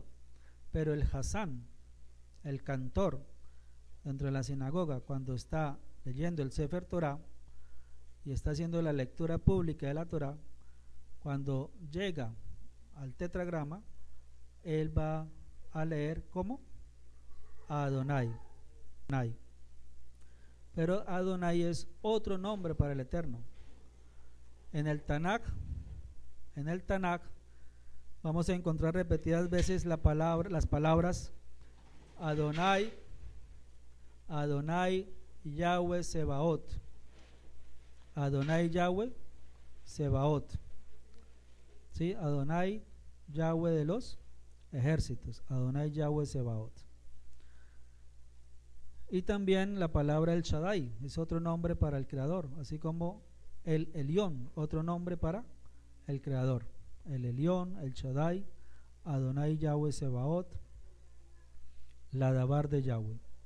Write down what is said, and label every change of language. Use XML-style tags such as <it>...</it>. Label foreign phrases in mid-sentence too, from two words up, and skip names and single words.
<es>Pero el Hassán, el cantor dentro de la sinagoga, cuando está leyendo el Sefer Torah y está haciendo la lectura pública de la Torah, cuando llega al tetragrama, él va a leer como Adonai. Pero Adonai es otro nombre para el Eterno. En el Tanakh vamos a encontrar repetidas veces las palabras Adonai, Yahweh Sebaot. Adonai Yahweh Sebaot. ¿Sí? Adonai Yahweh de los ejércitos. Adonai Yahweh Sebaot. Y también la palabra El Shaddai es otro nombre para el Creador, así como el Elión, otro nombre para el Creador. El Elión, el Shaddai, Adonai Yahweh Sebaot, la Dabar de Yahweh.</es>